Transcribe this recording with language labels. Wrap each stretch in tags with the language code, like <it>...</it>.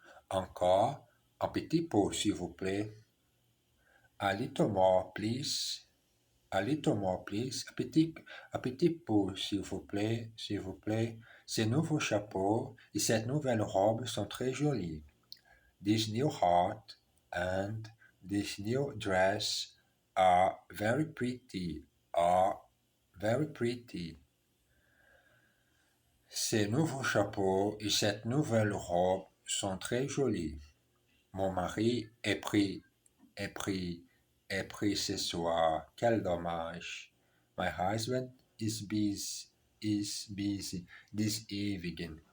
<fr>Encore un petit pot, s'il vous plaît.</fr> <en>A little more, please. A little more, please.</en> <fr>Un petit pot, s'il vous plaît, s'il vous plaît. Ces nouveaux chapeaux et cette nouvelle robe sont très jolis.</fr> <en>This new hat and this new dress are very pretty. Are very pretty.</en> <fr>Ces nouveaux chapeaux et cette nouvelle robe sont très jolis. Mon mari est pris ce soir. Quel dommage.</fr> <en>My husband is busy this evening.</en>